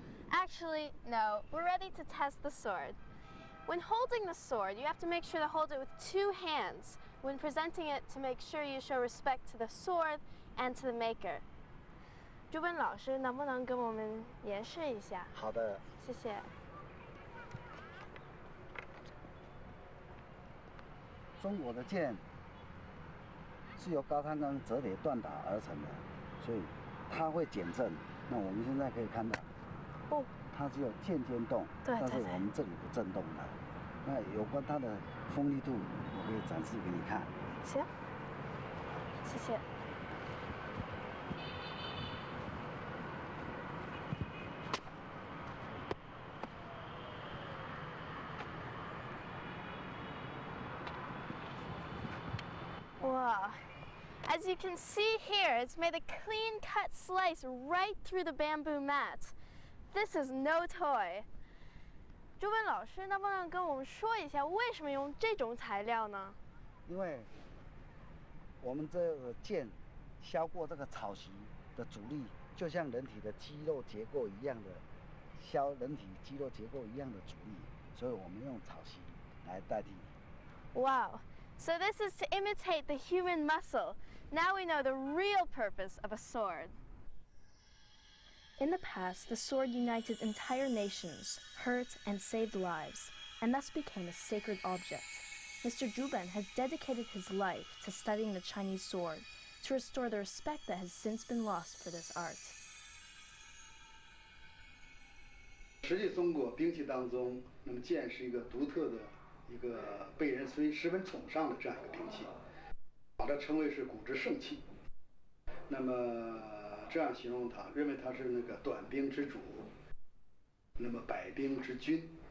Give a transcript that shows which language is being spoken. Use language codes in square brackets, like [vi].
[en] Actually, no, we're ready to test the sword. When holding the sword, you have to make sure to hold it with two hands. When presenting it, to make sure you show respect to the sword and to the maker. [zh] 朱本老师，能不能跟我们演示一下？好的。谢谢。中国的剑是由高碳钢折叠锻打而成的，所以它会减震。那我们现在可以看到，哦，它只有渐渐动，对但是我们这里不震动的。那有关它的锋利度，我可以展示给你看。行，谢谢。 [en] Wow. As you can see here, it's made a clean-cut slice right through the bamboo mat. This is no toy. [zh] 朱文老师，能不能跟我们说一下，为什么用这种材料呢？因为我们这个剑削过这个草席的阻力，就像人体的肌肉结构一样的削人体肌肉结构一样的阻力，所以我们用草席来代替。 [en] Wow. So this is to imitate the human muscle. Now we know the real purpose of a sword. In the past, the sword united entire nations, hurt and saved lives, and thus became a sacred object. Mr. Zhu Ben has dedicated his life to studying the Chinese sword, to restore the respect that has since been lost for this art. [zh] 实际中国兵器当中，那么剑是一个独特的、一个被人十分崇尚的这样一个兵器，把它称为是古之圣器。那么这样形容它，认为它是那个短兵之主，那么百兵之君。